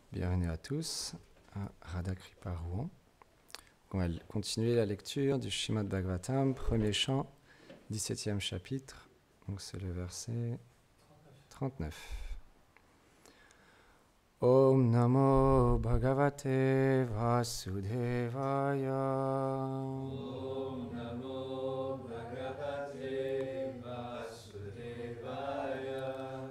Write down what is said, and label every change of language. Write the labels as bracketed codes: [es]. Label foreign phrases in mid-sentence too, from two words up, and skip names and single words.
[fr] Bienvenue à tous à Radha Kripa Rouen. On va continuer la lecture du Srimad Bhagavatam, premier chant, 17e chapitre. Donc c'est le verset 39. [sa] ॐ नमो भगवते वासुदेवाय. ॐ नमो भगवते वासुदेवाय.